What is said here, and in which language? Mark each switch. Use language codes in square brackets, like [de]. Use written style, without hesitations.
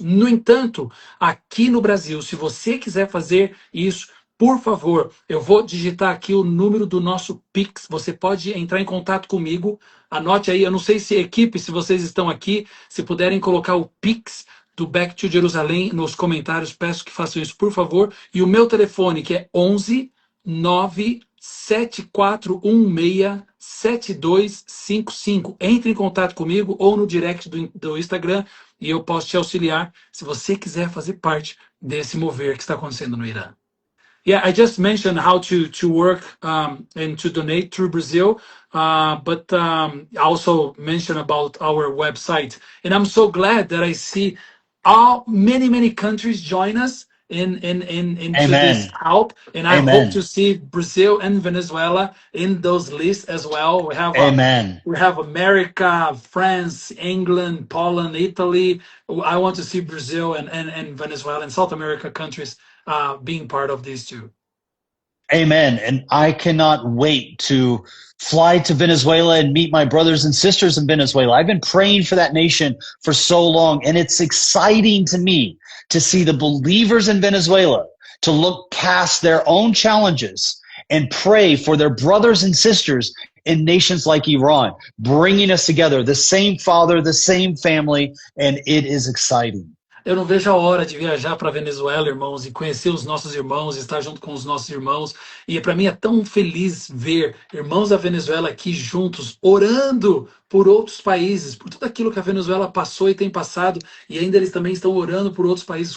[pt] No entanto, aqui no Brasil, se você quiser fazer isso, por favor, eu vou digitar aqui o número do nosso Pix, você pode entrar em contato comigo, anote aí, eu não sei se equipe, se vocês estão aqui, se puderem colocar o Pix do Back to Jerusalem nos comentários, peço que façam isso, por favor, e o meu telefone, que é 11 9 7416-7255. Entre em contato comigo ou no direct do Instagram e eu posso te auxiliar se você quiser fazer parte desse mover que está acontecendo no Irã. [en] Yeah, I just mentioned how to work and to donate through Brazil, but I also mentioned about our website. And I'm so glad that I see many countries join us into this help, and I hope to see Brazil and Venezuela in those lists as well. We have we have America, France, England, Poland, Italy. I want to see Brazil and Venezuela and South America countries being part of these too. Amen. And I cannot wait to fly to Venezuela and meet my brothers and sisters in Venezuela. I've been praying for that nation for so long, and it's exciting to me to see the believers in Venezuela to look past their own challenges and pray for their brothers and sisters in nations like Iran, bringing us together, the same Father, the same family, and it is exciting. [pt] Eu não vejo a hora de viajar para Venezuela, irmãos, e conhecer os nossos irmãos, estar junto com os nossos irmãos. E para mim é tão feliz ver irmãos da Venezuela aqui juntos, orando por outros países, por tudo aquilo que a Venezuela passou e tem passado, e ainda eles também estão orando por outros países.